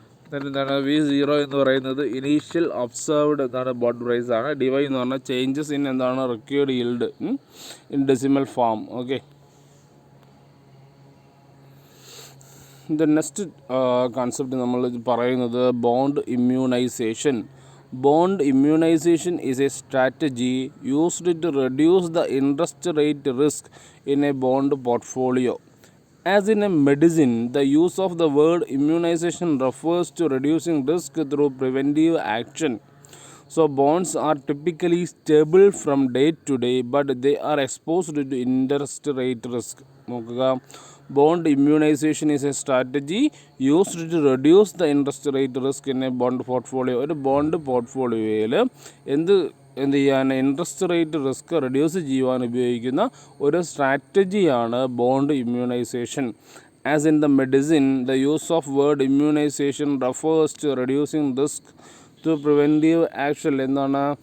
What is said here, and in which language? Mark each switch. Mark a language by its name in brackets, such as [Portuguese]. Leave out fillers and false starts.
[Malayalam] Then എന്താണ് v0 എന്ന് പറയുന്നത് [English] initial observed [Malayalam] എന്താണ് ബോണ്ട് പ്രൈസ് ആണ്. [English] dy [Malayalam] എന്ന് പറഞ്ഞാൽ [English] Changes in എന്താണ് required yield in decimal form. Okay, the next concept [Malayalam] നമ്മൾ പറയുന്നത് [English] Bond immunization. Bond immunization is a strategy used to reduce the interest rate risk in a bond portfolio. As in a medicine, the use of the word immunization refers to reducing risk through preventive action. So, bonds are typically stable from day to day, but they are exposed to interest rate risk. Bond immunization is a strategy used to reduce the interest rate risk in a bond portfolio. [Malayalam] ഒരു bond പോർട്ട്ഫോളിയോയിൽ എന്ത് ചെയ്യാൻ interest rate risk reduce ചെയ്യുവാൻ ഉപയോഗിക്കുന്ന ഒരു സ്ട്രാറ്റജിയാണ് bond immunisation. [English] as in the medicine, the use of word immunization refers to reducing risk to preventive action [Malayalam] എന്നാണ്.